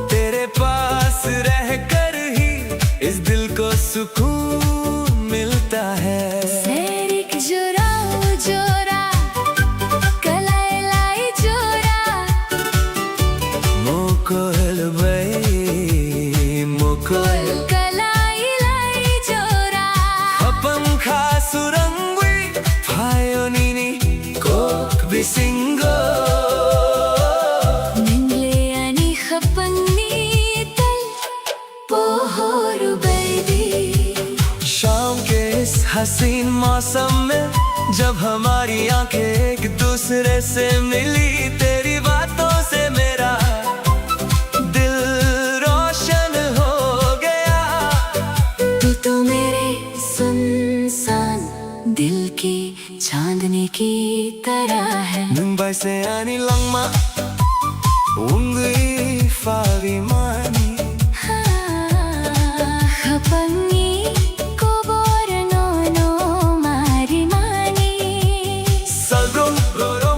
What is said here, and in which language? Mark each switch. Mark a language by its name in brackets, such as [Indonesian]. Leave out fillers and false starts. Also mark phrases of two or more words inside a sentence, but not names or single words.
[Hindi] तेरे पास रहकर ही इस दिल को सुकून मिलता है। [Kok Borok] सैरिक जोरा जोरा कलाई लाई जोरा मोकोल bay मोकोल कलाई लाई जोरा apam khasurangwi phaionini kok bisingo निंगले आणि खपंगनी तल पोहोरु बैदी [Hindi] शाम के इस हसीन मौसम में जब हमारी आंखें एक दूसरे से मिली तेरी बातों से मेरा दिल रोशन हो गया। तू तो मेरे सुनसान दिल की चांदनी की तरह है। [Kok Borok] Mumbai se ani langma ungwi fawi mani खपंगी kubor no marimani salrom borom